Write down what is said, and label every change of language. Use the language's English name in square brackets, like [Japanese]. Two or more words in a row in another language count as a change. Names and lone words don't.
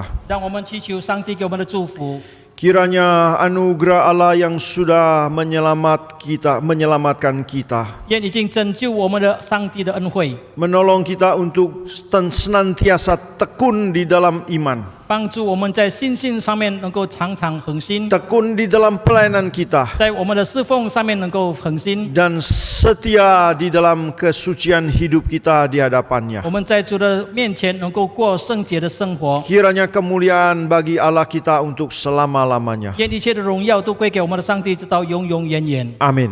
[Chinese] 让我们祈求上帝给我们的祝福。 [Indonesian] Kiranya anugerah Allah yang sudah menyelamatkan kita, [Chinese] 愿已经拯救我们的上帝的恩惠， [Indonesian] menolong kita untuk senantiasa tekun di dalam iman, [Chinese] 帮助我们在信心上面能够常常恒心， [Indonesian] tekun di dalam pelayanan kita, [Chinese] 在我们的侍奉上面能够恒心。 [Indonesian] dan setia di dalam kesucian hidup kita di hadapannya. [Chinese] 我们在主的面前能够过圣洁的生活。 [Indonesian] Kiranya kemuliaan bagi Allah kita untuk selama-lamanya. [Chinese] 愿一切的荣耀都归给我们的上帝，直到永永远远。 [Indonesian] Amin.